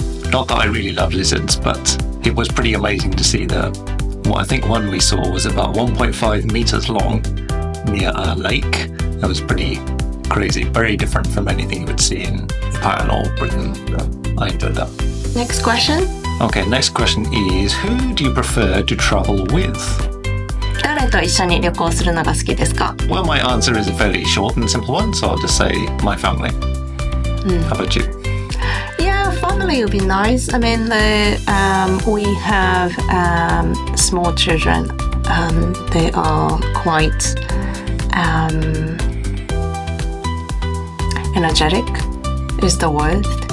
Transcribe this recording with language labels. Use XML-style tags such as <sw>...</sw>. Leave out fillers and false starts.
<en>Not that I really love lizards, but it was pretty amazing to see I think one we saw was about 1.5 meters long near a lake. That was pretty crazy, very different from anything you would see in Japan or Britain. I enjoyed that. Next question. Okay, next question is, who do you prefer to travel with?</en> <ja>誰と一緒に旅行するのが好きですか？</ja> <en>Well, my answer is a fairly short and simple one, so I'll just say my family. How about you? Yeah, family would be nice. I mean, we have small children. They are quite energetic is the word.</en>